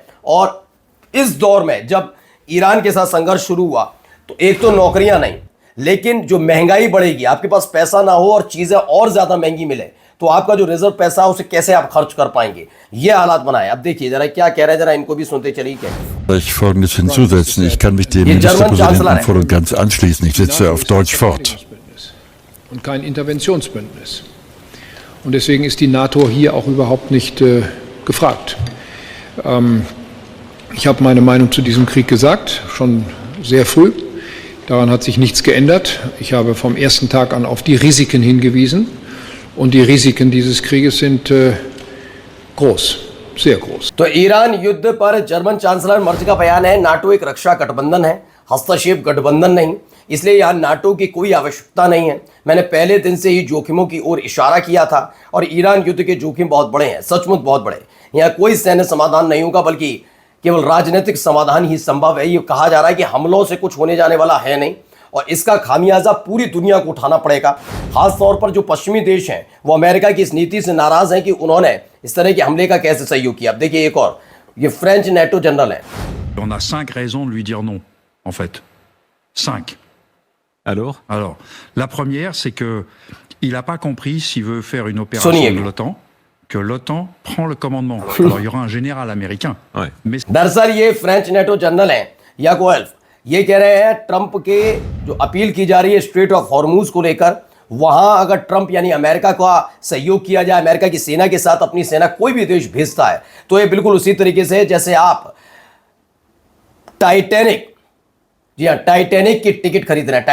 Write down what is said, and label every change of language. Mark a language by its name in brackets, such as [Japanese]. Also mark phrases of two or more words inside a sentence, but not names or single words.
[Hindi] और इस दौर में जब ईरान के साथ संघर्ष शुरू हुआ तो एक तो नौकरियां नहीं, लेकिन जो महंगाई बढ़ेगी, आपके पास पैसा ना हो और चीजें और ज्यादा महंगी मिले, तो आपका जो रिजर्व पैसा है उसे कैसे आप खर्च कर पाएंगे, ये हालात बनाए। अब देखिए जरा क्या कह रहे हैं, जरा इनको भी सुनते चलिए क्या। [German] Ich Folgendes hinzusetzen. Ich kann mich dem Ministerpräsidenten voll und ganz anschließen. Ich sitze auf Deutsch fort. Und kein Interventionsbündnis. Und deswegen ist die NATO hier auch überhaupt nicht gefragt. Ich habe meine Meinung zu diesem Krieg gesagt, schon sehr früh. Daran hat sich nichts geändert. Ich habe vom ersten Tag an auf die Risiken hingewiesen. Und die Risiken dieses Krieges sind groß, sehr groß. [Hindi] तो ईरान युद्ध पर जर्मन चांसलर मर्ज का बयान है, नाटो एक रक्षा गठबंधन है, हस्तक्षेप गठबंधन नहीं, इसलिए यहाँ नाटो की कोई आवश्यकता नहीं है। मैंने पहले दिन से ही जोखिमों की ओर इशारा किया था और ईरान युद्ध के जोखिम बहुत बड़े हैं, सचमुच बहुत बड़े। यहाँ कोई सैन्य समाधान नहीं होगा, बल्कि केवल राजनीतिक समाधान ही संभव है। ये कहा जा रहा है कि हमलों से कुछ होने जाने वाला है नहीं, और इसका खामियाजा पूरी दुनिया को उठाना पड़ेगा। खास तौर पर जो पश्चिमी देश हैं वो अमेरिका की इस नीति से नाराज हैं कि उन्होंने इस तरह के हमले का कैसे सहयोग किया। अब देखिए एक और, ये [English] French NATO general [Hindi] है। [French] On a 5 raisons de lui dire non, en fait. 5. Alors, la première, c'est que il n'a pas compris s'il veut faire une opération de l'OTAN, que l'OTAN prend le commandement. Alors, il y aura un général américain. Ouais. Mais [Hindi] दरअसल ये [English] French NATO general [Hindi] हैं याकूब एल्फ, ये कह रहे हैं ट्रंप के जो अपील की जा रही है स्ट्रेट ऑफ हॉर्मूज को लेकर, वहां अगर ट्रंप यानी अमेरिका का सहयोग किया जाए, अमेरिका की सेना के साथ अपनी सेना कोई भी देश भेजता है, तो ये बिल्कुल उसी तरीके से जैसे आप टाइटैनिक, जी हाँ, टाइटैनिक की टिकट खरीद रहे हैं।